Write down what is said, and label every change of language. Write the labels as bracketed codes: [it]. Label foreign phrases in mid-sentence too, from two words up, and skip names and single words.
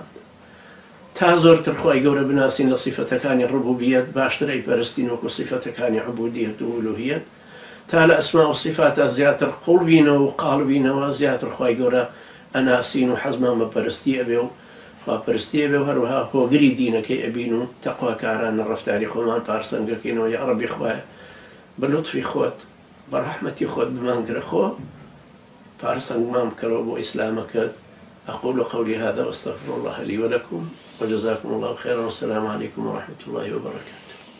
[ckb] تا زۆرتر خوای گەورە بناسین لە صیفەتەکانی ڕوبوبیەت، باشتر ئەیپەرستین وەکو صیفەتەکانی عوبودیەت و ئولوهیەت، تا لە ئەسما و صیفاتە زیاتر قوڵ بینەوە و قاڵ بینەوە، زیاتر خوای گەورە ئەناسین و حەزمان بە پەرستی ئەبێ و خواپەرستی ئەبێ و هەروەها هۆگری دینەکەی ئەبین و تەقواکارانە ڕەفتاری خۆمان پارسەنگەکەینەوە. یا ڕەبی خوایە بە لوتفی خۆت بە ڕەحمەتی خۆت بمانگرە خۆ، پارسەنگمان بکەرەوە بۆ ئیسلامەکەت. [ar] أقول قولي هذا وأستغفر الله لي ولكم وجزاكم الله خيرا والسلام عليكم ورحمة الله وبركاته.